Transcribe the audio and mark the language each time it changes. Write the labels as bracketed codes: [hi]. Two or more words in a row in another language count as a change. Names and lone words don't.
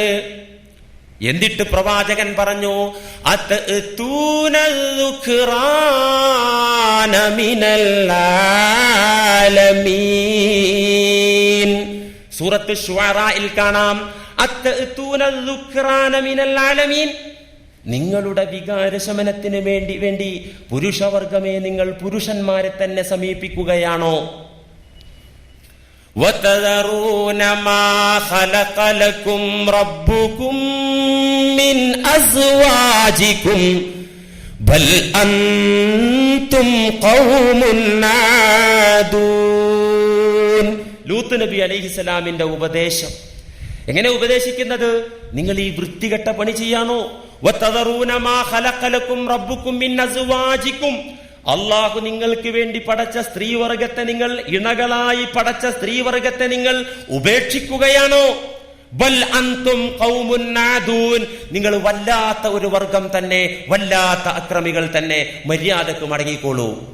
[ml] എന്നിട്ട് പ്രവാചകൻ പറഞ്ഞു, [ar] أتأتون الذكران من العالمين. [ml] സൂറത്ത് ശുഅറായിൽ കാണാം, [ar] أتأتون الذكران من العالمين. [ml] നിങ്ങളുടെ വികാരശമനത്തിന് വേണ്ടി പുരുഷവർഗമേ, നിങ്ങൾ പുരുഷന്മാരെ തന്നെ സമീപിക്കുകയാണോ? [ar] وَتَذَرُونَ مَا خَلَقَ لَكُمْ رَبُّكُمْ مِنْ أَزْوَاجِكُمْ بَلْ أَنْتُمْ قَوْمٌ عَادُونَ. [ml] ലൂത്ത് നബി അലൈഹിസ്സലാമിന്റെ ഉപദേശം എങ്ങനെ ഉപദേശിക്കുന്നത്? നിങ്ങൾ ഈ വൃത്തികെട്ട പണി ചെയ്യാണോ? [ar] وَتَذَرُونَ مَا خَلَقَ لَكُمْ رَبُّكُمْ مِنْ أَزْوَاجِكُمْ. [ml] അള്ളാഹു നിങ്ങൾക്ക് വേണ്ടി പടച്ച സ്ത്രീവർഗത്തെ, നിങ്ങൾ ഇണകളായി പടച്ച സ്ത്രീവർഗത്തെ നിങ്ങൾ ഉപേക്ഷിക്കുകയാണോ? [ar] بل أنتم قوم عادون. [ml] നിങ്ങൾ വല്ലാത്ത ഒരു വർഗം തന്നെ, വല്ലാത്ത അക്രമികൾ തന്നെ. മര്യാദക്ക് മടങ്ങിക്കോളൂ.